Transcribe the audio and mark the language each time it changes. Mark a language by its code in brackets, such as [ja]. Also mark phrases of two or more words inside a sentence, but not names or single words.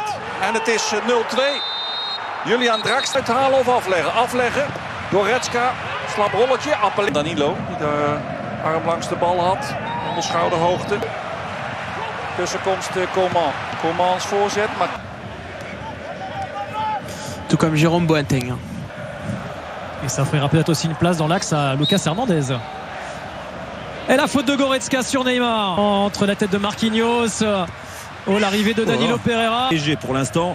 [nl] En het is 0-2. Julian Draxler uithalen of afleggen? Afleggen. Goretzka, slap rolletje. Danilo, die de arm langs de bal had. Onder schouderhoogte. Tussenkomst Coman. Comans voorzet, maar... [fr] Tout comme Jérôme Boateng. Et ça offrira peut-être aussi une place dans l'axe à Lucas Hernandez. Et la faute de Goretzka sur Neymar. Entre la tête de Marquinhos. Oh, l'arrivée de Danilo Pereira. Léger pour l'instant.